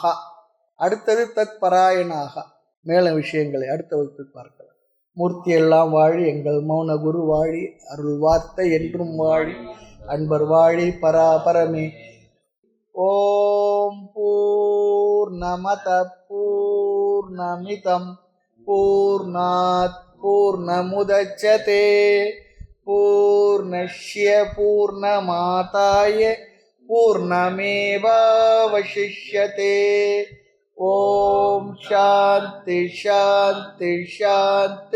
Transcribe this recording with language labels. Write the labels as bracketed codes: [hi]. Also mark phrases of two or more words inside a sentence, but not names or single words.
[ta] அடுத்தது தத் பராயணாக. மேல விஷயங்களை அடுத்த வகுப்பில் பார்க்கலாம். மூர்த்தி எல்லாம் வாழி எங்கள் மௌன குரு வாழி, அருள் வார்த்தை என்றும் வாழி, அன்பர் வாழி பராபரமே. [sa] ओं पूर्णमद पूर्णमिदं पूर्णात् पूर्णमुदच्यते पूर्णस्य पूर्णमादाय पूर्णमेवावशिष्यते. ओं शान्ति शान्ति शान्ति.